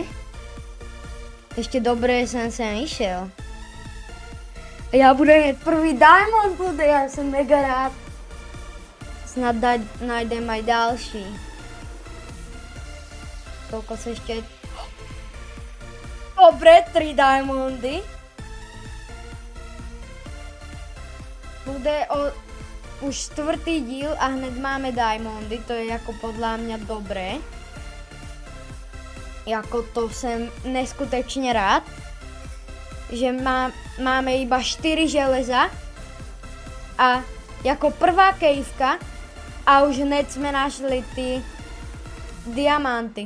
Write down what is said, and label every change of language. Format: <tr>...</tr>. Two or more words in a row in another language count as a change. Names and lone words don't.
<sk>Ešte dobre som sem išiel. Ja budem mať prvý diamond ľudé, ja som mega rád. Snad nájdem aj ďalší. Kokos ešte... Dobre, 3 diamondy. Bude už 4.</sk> <cs>díl a hned máme diamondy, to je jako podľa mňa dobré. Jako to jsem neskutečně rád, že máme iba 4 železa a jako prvá kejvka a už hned jsme našli ty diamanty.</cs>